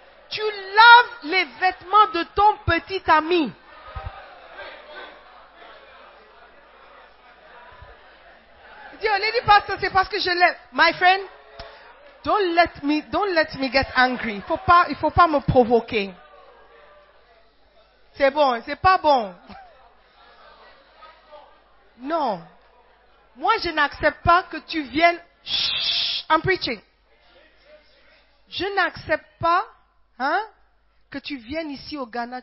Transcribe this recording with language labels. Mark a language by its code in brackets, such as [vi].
[fr] Tu laves les vêtements de ton petit ami. Dieu, les dit pasteur, c'est parce que je l'aime. [en] My friend, don't let me get angry. [fr] Il faut pas me provoquer. C'est bon, c'est pas bon. Non. Moi, je n'accepte pas que tu viennes en preaching. Je n'accepte pas, que tu viennes ici au Ghana.